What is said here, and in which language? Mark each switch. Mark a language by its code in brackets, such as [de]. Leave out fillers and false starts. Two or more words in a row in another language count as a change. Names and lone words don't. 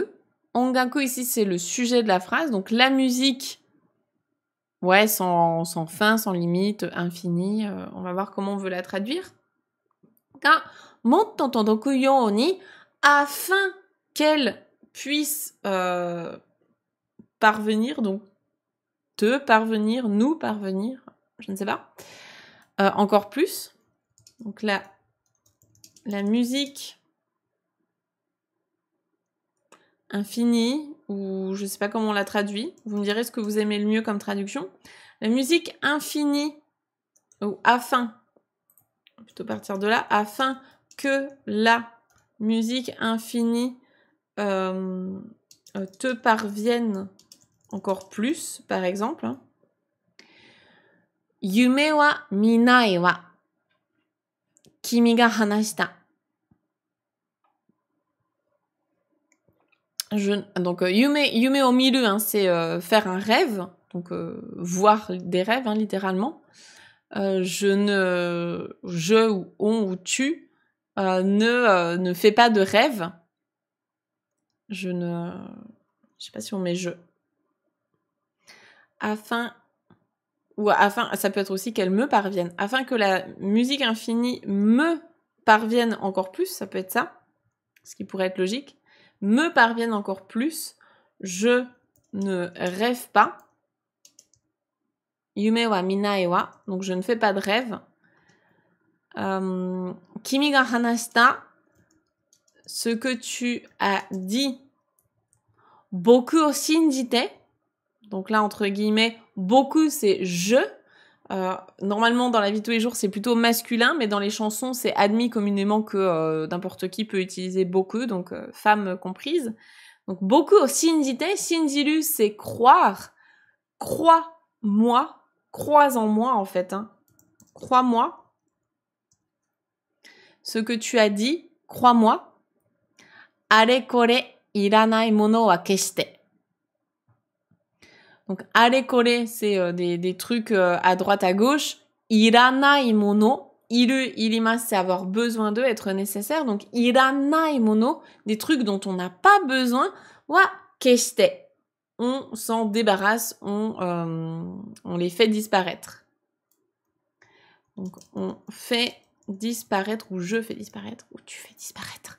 [fr] Ongaku, ici, c'est le sujet de la phrase. Donc, la musique, ouais, sans fin, sans limite, infini. On va voir comment on veut la traduire. [ja] Ga motto todoku you ni, [fr] afin qu'elle puisse parvenir, donc te parvenir, nous parvenir, je ne sais pas, encore plus. Donc la musique infinie, ou je ne sais pas comment on la traduit, vous me direz ce que vous aimez le mieux comme traduction. La musique infinie, ou afin, on va plutôt partir de là, afin que la musique infinie te parvienne encore plus, par exemple. [ja] Yume wa minai wa kimi ga hanashita. [fr] Donc, [ja] yume o miru, [fr] hein, c'est faire un rêve, donc voir des rêves, hein, littéralement. Je ou on ou tu ne fais pas de rêve. Je sais pas si on met je. Afin, ça peut être aussi qu'elle me parvienne. Afin que la musique infinie me parvienne encore plus, ça peut être ça, ce qui pourrait être logique. Me parvienne encore plus, je ne rêve pas. [ja] Yume wa minai wa, [fr] donc je ne fais pas de rêve. [ja] Kimi ga hanashita, [fr] ce que tu as dit. [ja] Boku o shinjite, [fr] donc là entre guillemets, boku c'est je. Normalement dans la vie de tous les jours c'est plutôt masculin, mais dans les chansons c'est admis communément que n'importe qui peut utiliser boku, donc femme comprise. Donc [ja] boku o shinjite, [fr] shinjiru c'est croire, crois-moi, crois en moi en fait, hein. Crois-moi. Ce que tu as dit, crois-moi. [ja] Are kore iranai mono wa keshite. [fr] Donc, [ja] are kore, [fr] c'est des trucs à droite, à gauche. [ja] Iranai mono, iru, irimasu, [fr] c'est avoir besoin d'eux, être nécessaire. Donc, [ja] iranai mono, [fr] des trucs dont on n'a pas besoin, [ja] wa keshite. [fr] On s'en débarrasse, on les fait disparaître. Donc, on fait disparaître, ou je fais disparaître, ou tu fais disparaître.